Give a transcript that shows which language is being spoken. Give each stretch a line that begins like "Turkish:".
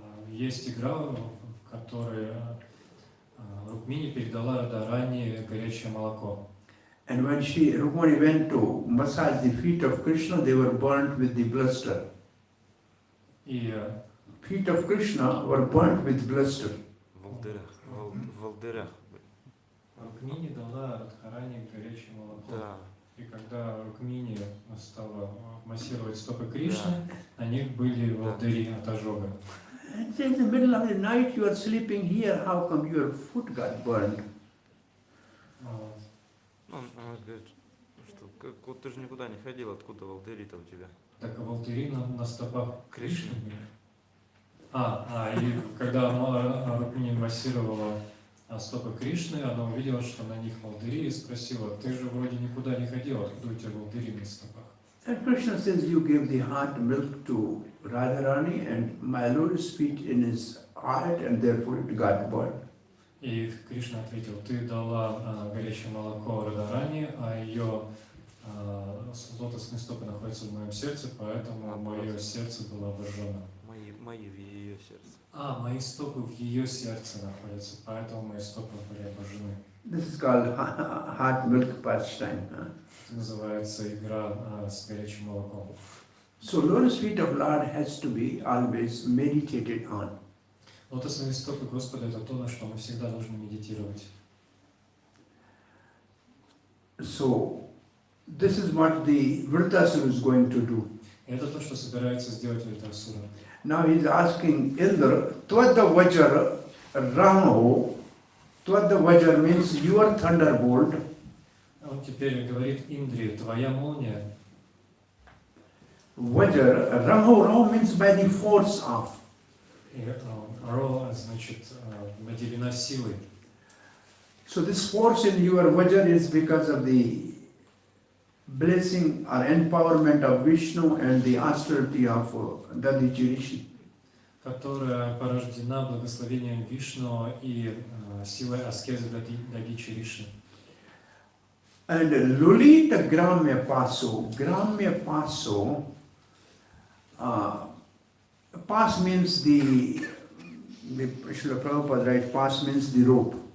Russian: Есть игра, в которой Рукмини передала Радharani горячее молоко.
English: And when Rukmani went to massage the feet of Krishna, they were burnt with the blister.
Russian: И
English: Feet of Krishna were burnt with blister.
Russian: В Волдырях. Рукмини дала Радхарани горячее молоко. Да. И когда Рукмини стала массировать стопы Кришны, на них были волдыри от ожога.
English: And in the middle of the night you are sleeping here, how come your foot got burned?
Russian: Она говорит, что вот ты же никуда не ходил, откуда волдыри-то у тебя? Так волдыри на стопах Кришны. Кришны были. И когда Рукмини массировала стопы Кришны, она увидела, что на них волдыри, и спросила: ты же вроде никуда не ходил, откуда у тебя волдыри на стопах?
English: And Krishna says, you gave the hot milk to Radharani and my lotus feet in his heart and therefore it got burned.
Russian: И Кришна ответил: ты дала горячее молоко Радхарани, а ее лотосные стопы находятся в моем сердце, поэтому мое сердце было обожжено. Мои в ее сердце. Мои стопы в ее сердце находятся, поэтому мои стопы были обожжены.
English: This is called hot milk pastime.
Russian: Это называется игра с горячим молоком.
English: So lotus feet of Lord has to be always meditated on.
Russian: Лотосные стопы Господа — это то, на что мы всегда должны медитировать.
English: So this is what the Vritasura is going to do.
Russian: Это то, что собирается сделать Вритасура.
English: Now he is asking Indra,
Sanskrit: Twadda Vajra Ramo.
English: Twadda Vajra means your thunderbolt.
Russian: Он теперь говорит Индре: твоя молния.
English: Vajra, Raho means by the force of.
Russian: И Ро значит наделена силой.
English: So this force in your Vajra is because of the blessing or empowerment of Vishnu and the austerity of Dadichi Rishi.
Russian: Которая порождена благословением Вишну и силой аскезы Дадичи Риши.
English: And
Sanskrit: Lulita Gramya Paso.
English: Gramya Paso, pas means the Srila Prabhupada, right? Pas means the rope.